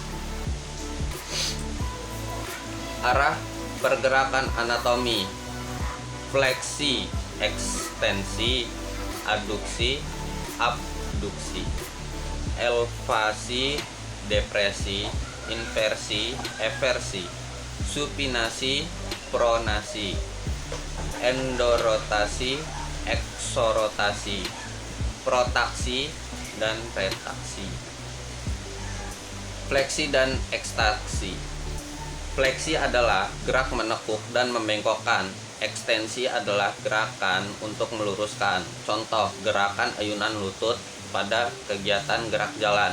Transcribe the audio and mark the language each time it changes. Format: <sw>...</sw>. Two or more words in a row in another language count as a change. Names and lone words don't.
<id>Arah pergerakan anatomi: fleksi, ekstensi, adduksi, abduksi, elevasi, depresi, inversi, eversi, supinasi, pronasi, endorotasi, eksorotasi, protraksi, dan retraksi. Fleksi dan ekstaksi. Fleksi adalah gerak menekuk dan membengkokkan. Ekstensi adalah gerakan untuk meluruskan. Contoh, gerakan ayunan lutut pada kegiatan gerak jalan.</id>